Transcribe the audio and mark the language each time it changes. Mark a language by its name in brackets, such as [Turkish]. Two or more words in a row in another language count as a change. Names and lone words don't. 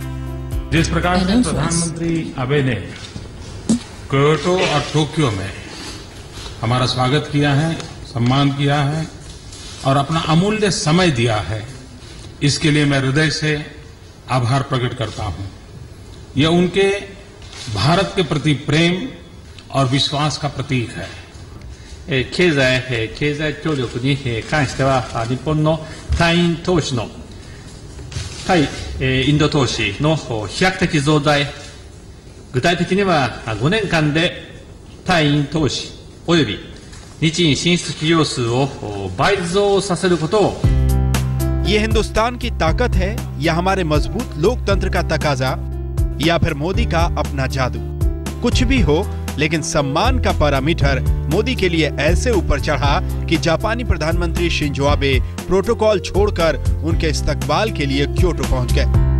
[Hindi] जिस प्रकार से प्रधानमंत्री आबे ने क्योटो और टोक्यो में हमारा स्वागत किया है, सम्मान किया है और अपना अमूल्य समय दिया है, इसके लिए मैं हृदय से आभार प्रकट करता हूं। यह उनके भारत के प्रति प्रेम और विश्वास का प्रतीक है। [Japanese] 経済協力に関しては日本の対イン投資の対インド投資の飛躍的増大、具体的には5年間で対イン投資および日印進出企業数を倍増させることを。 [Hindi] ये हिंदुस्तान की ताकत है या हमारे मजबूत लोकतंत्र का तकाजा या फिर मोदी का अपना जादू? कुछ भी हो, लेकिन सम्मान का पैरामीटर मोदी के लिए ऐसे ऊपर चढ़ा कि जापानी प्रधानमंत्री शिंजो आबे प्रोटोकॉल छोड़कर उनके इस्तकबाल के लिए क्योटो पहुंच गए।